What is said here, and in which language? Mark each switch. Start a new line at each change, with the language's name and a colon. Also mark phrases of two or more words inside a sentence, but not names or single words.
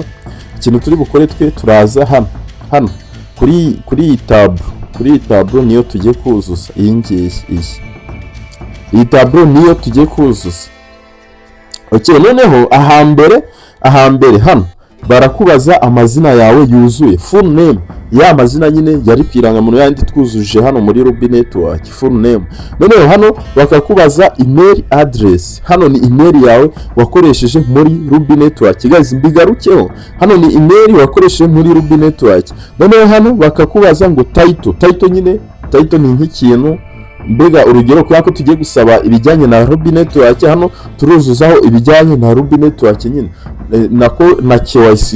Kinyarwanda: Ikintu turi bukore twe, turaza hano kuri tableau niyo tugiye kuzuza. Iyi tableau niyo tugiye kuzuza. Okay, noneho ahambere hano barakubaza amazina yawe yuzuye,
English: full name,
Kinyarwanda: ya mazina nyine yari kwirangamuntu yandi twuzuje hano muri Rubi Network,
English: full name.
Kinyarwanda: Noneho hano bakakubaza
English: email address,
Kinyarwanda: hano ni email yawe wakoresheje muri Rubi Network. Guys, mbigarukeho, hano ni email wakoresheje muri Rubi Network. Noneho hano bakakubaza ngo title nyine, title ni nk'ikintu, mbega urugero kwa ko tugiye gusaba ibijyanye na Rubi Network, hano turuzuzaho ibijyanye na Rubi Network nyine na KYC.